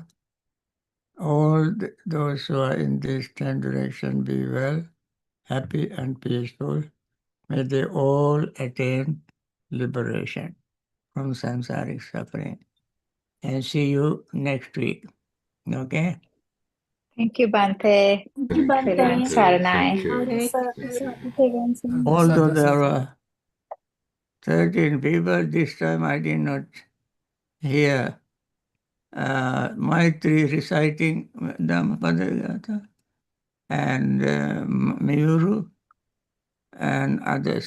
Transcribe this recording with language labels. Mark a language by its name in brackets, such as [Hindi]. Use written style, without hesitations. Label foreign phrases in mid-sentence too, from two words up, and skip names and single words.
[English] All those who are in these 10 directions be well, happy and peaceful. May they all attain liberation from samsaric suffering. And see you next week. Okay? Thank you, Bhante. Thank you, Thank you, Everyone, Bhante. Bhante. Saranai. Thank you. Okay. Although Sadhu, there sadhu. were 13 people, this time I did not hear Maitri reciting Dhammapada and Mayuru and others.